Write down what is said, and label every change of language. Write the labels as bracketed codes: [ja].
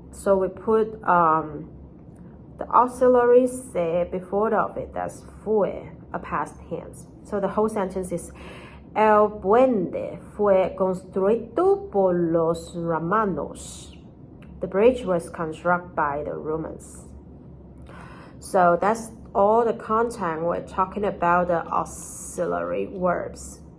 [en] So we put the auxiliary se before of it. That's fue, a past tense. So the whole sentence is [es] El puente fue construido por los romanos. [en] The bridge was constructed by the Romans. So that's all the content we're talking about the auxiliary verbs.